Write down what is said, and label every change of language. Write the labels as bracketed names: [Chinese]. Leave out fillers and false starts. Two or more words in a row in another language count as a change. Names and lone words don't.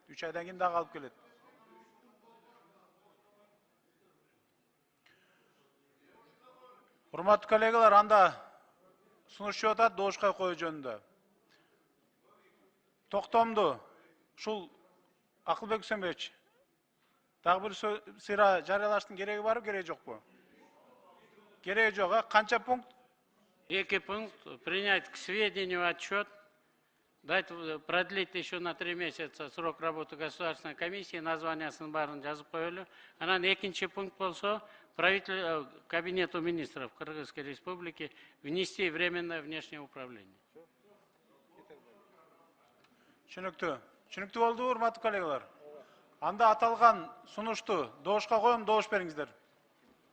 [Kyrgyz] 3 айдан кийин дагы алып келет. Урматтуу коллегалар, анда сунуш чыгып атат добушка коюу жөнүндө. Токтомду ушул Акылбек Үсенбекович, дагы бир сыйра жарыялаштын кереги барбы, кереги жокпу? Кереги жок, канча пункт? [Russian] 2 пункт. Принять к сведению отчет, дать продлить еще на 3 месяца срок работы Государственной комиссии, [Kyrgyz] названиясын барын жазып коелу. Анан экинчи пункт болсо, [Russian] кабинету министров Кыргызской Республики внести временное внешнее управление. [Kyrgyz] Түшүнүктүү болду, урматтуу коллегалар. Анда аталган сунушту добушка коем, добуш бериңиздер.